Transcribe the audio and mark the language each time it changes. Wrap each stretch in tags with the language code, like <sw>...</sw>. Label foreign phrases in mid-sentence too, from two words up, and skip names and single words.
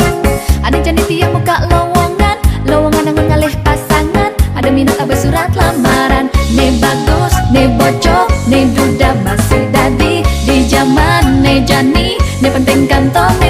<ban>Ada jani tiang muka lowongan, lowongan nangun ngalih pasangan. Ada minat abah</ban> <id>surat lamaran,</id> <ban>ne bagus, ne bocok, ne duda masih dadi. Di zaman ne jani, ne penting kantor</ban>